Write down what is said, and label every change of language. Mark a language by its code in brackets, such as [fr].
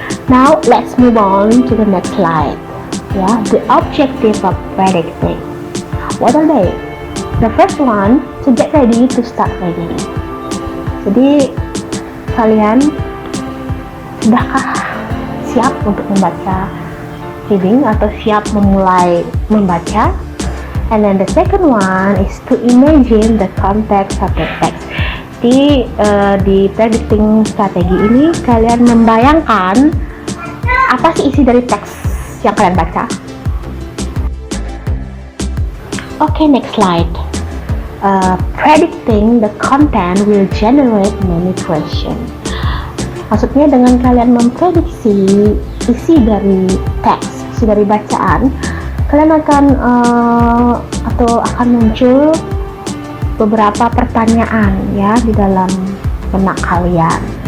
[en] Now let's move on to the next slide. Yeah, the objective of predicting. What are they? The first one, to get ready to start reading. [id] Jadi kalian sudahkah siap untuk membaca reading atau siap memulai membaca? [en] And then the second one is to imagine the context of the text. [id] Di predicting strategi ini kalian membayangkan apa sih isi dari teks yang kalian baca. [en] Okay, next slide. Predicting the content will generate many questions. [id] Maksudnya dengan kalian memprediksi isi dari teks, isi dari bacaan, kalian akan muncul beberapa pertanyaan ya di dalam benak kalian.